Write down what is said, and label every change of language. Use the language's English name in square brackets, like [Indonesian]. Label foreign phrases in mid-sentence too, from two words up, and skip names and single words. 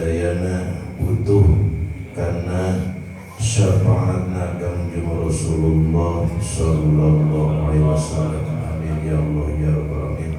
[Sundanese] sadayana butuh karena syafaatna Kangjeng Rasulullah [Arabic] صلى الله عليه وسلم. آمين يا الله يا رب العالمين.